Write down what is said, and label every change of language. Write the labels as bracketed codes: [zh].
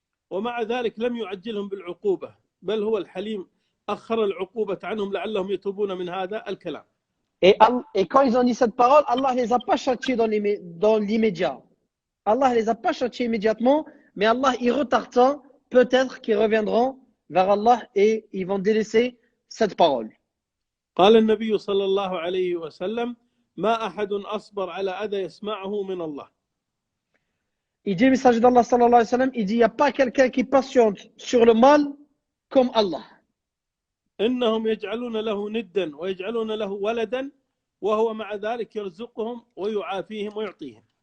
[ar] ومع ذلك لم يعجلهم بالعقوبة بل هو الحليم أخر العقوبة عنهم لعلهم يتوبون من هذا الكلام. [fr] Et quand ils ont dit cette parole, Allah ne les a pas châtiés dans l'immédiat. Allah ne les a pas châtiés immédiatement, mais Allah il retarde ça, peut-être qu'ils reviendront vers Allah et ils vont délaisser cette parole. [ar] قال النبي صلى الله عليه وسلم ما أحد أصبر على أذى يسمعه من الله. [fr] Il dit, le messager d'Allah sallallahu alayhi wa sallam, il dit, il n'y a pas quelqu'un qui patiente sur le mal comme Allah. [ar] إنهم يجعلون له ندا ويجعلون له ولدا وهو مع ذلك يرزقهم ويعافيهم ويعطيهم.